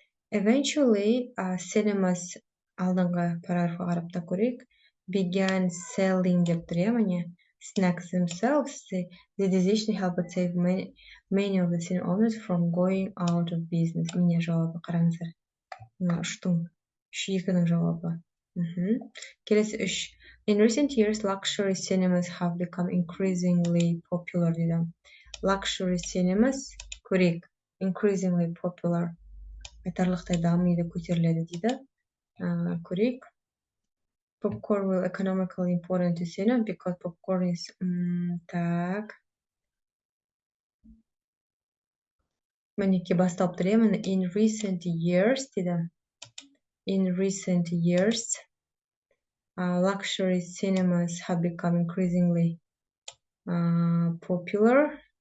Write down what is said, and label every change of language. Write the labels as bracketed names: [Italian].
[English] Eventually, cinemas, [Kazakh] алдыңғы параграфқа қарап та көрейік, [English] began selling [Kazakh] деп тұр, міне, [English] snacks themselves. The decision helped save many of the cinema owners from going out of business. [Kazakh] Міне жауабы қараңыздар. Үштің, екінің жауабы. Келесі үш. [English] In recent years, luxury cinemas have become increasingly popular. [Kazakh] Дейді. [English] Luxury cinemas, [Kazakh] көрейік. [English] Increasingly popular. [Kazakh] Айтарлықтай дамиды, көтеріледі дейді. Көрейік. [English] Popcorn will economically important to cinema because popcorn is... Так. [Kazakh] Мінеке басталып тұр, міне. [English] In recent years, [Kazakh] дейді. [English] In recent years, luxury cinemas have become increasingly popular.